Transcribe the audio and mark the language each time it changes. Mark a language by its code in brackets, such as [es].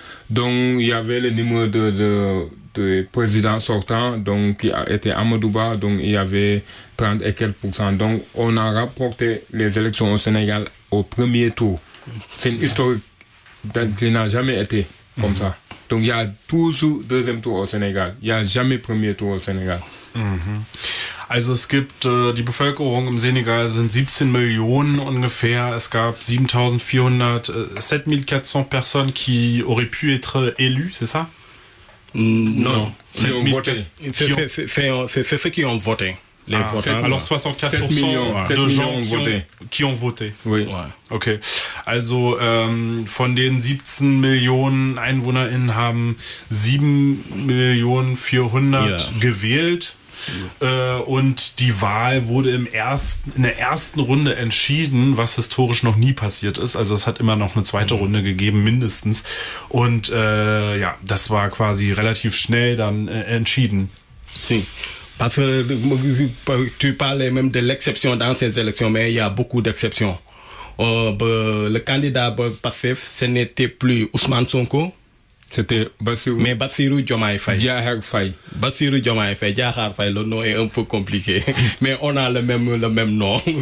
[fr] Donc il y avait le numéro de président sortant, donc qui était Amadou Ba, donc il y avait 30 et quelques pourcents. Donc on a rapporté les élections au Sénégal au premier tour. C'est une histoire qui n'a jamais été comme ça. Donc il y a toujours deuxième tour au Sénégal. Il n'y a jamais premier tour au Sénégal. [de] Also es gibt, die Bevölkerung im Senegal sind 17 Millionen ungefähr. Es gab [fr] 7400 personnes qui auraient pu être élues, c'est ça? Non. C'est ceux qui ont voté. Les votants. Alors 64% millions, de gens millions ont voté. Qui ont voté. Oui. Ouais. Ok. [de] Also von den 17 Millionen EinwohnerInnen haben 7.400.000 gewählt. Und die Wahl wurde in der ersten Runde entschieden, was historisch noch nie passiert ist. Also es hat immer noch eine zweite Runde gegeben, mindestens. Und ja, das war quasi relativ schnell dann entschieden. [fr] Si. Parce que tu parlais même de l'exception dans ces élections, mais il y a beaucoup d'exceptions. Le candidat PASTEF, ce n'était plus Ousmane Sonko. C'était Bassirou. Mais Bassirou Diomaye Faye. Diakhar Faye. Bassirou Diomaye Faye. Diakhar Faye, le nom est un peu compliqué. Mais on a le même nom.